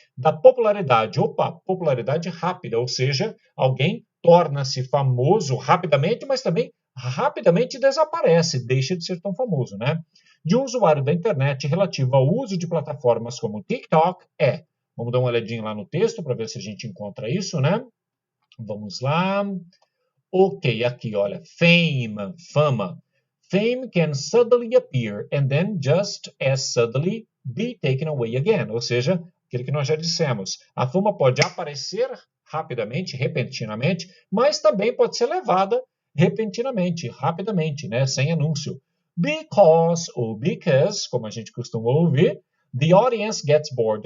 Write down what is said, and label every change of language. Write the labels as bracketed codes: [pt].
[pt] Da popularidade, popularidade rápida, ou seja, alguém torna-se famoso rapidamente, mas também rapidamente desaparece, deixa de ser tão famoso, De um usuário da internet relativo ao uso de plataformas como o TikTok vamos dar uma olhadinha lá no texto para ver se a gente encontra isso, Vamos lá. Ok, aqui, olha, fama. [en] Fame can suddenly appear and then just as suddenly be taken away again. [pt] Ou seja, aquilo que nós já dissemos. A fama pode aparecer rapidamente, repentinamente, mas também pode ser levada repentinamente, rapidamente, sem anúncio. Because ou because, como a gente costuma ouvir, [en] the audience gets bored.